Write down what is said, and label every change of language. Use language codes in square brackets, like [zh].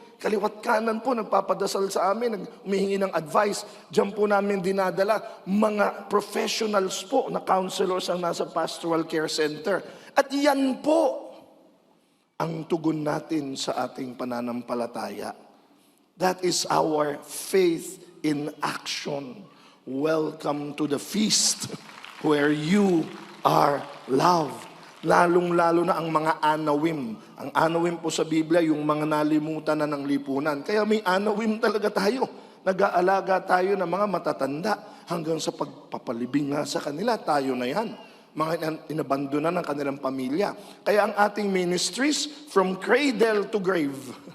[tl] Kaliwat kanan po, nagpapadasal sa amin, humihingi ng advice. Diyan po namin dinadala mga professionals po na counselors ang nasa Pastoral Care Center. At iyan po ang tugon natin sa ating pananampalataya. [en] That is our faith in action. Welcome to the feast where you are loved. [tl] Lalong-lalo na ang mga anawim. Ang anawim po sa Biblia, yung mga nalimutan na ng lipunan. Kaya may anawim talaga tayo. Nag-aalaga tayo ng mga matatanda hanggang sa pagpapalibing nga sa kanila. Tayo na yan. Mga inabandona ng kanilang pamilya. Kaya ang ating ministries, [en] from cradle to grave.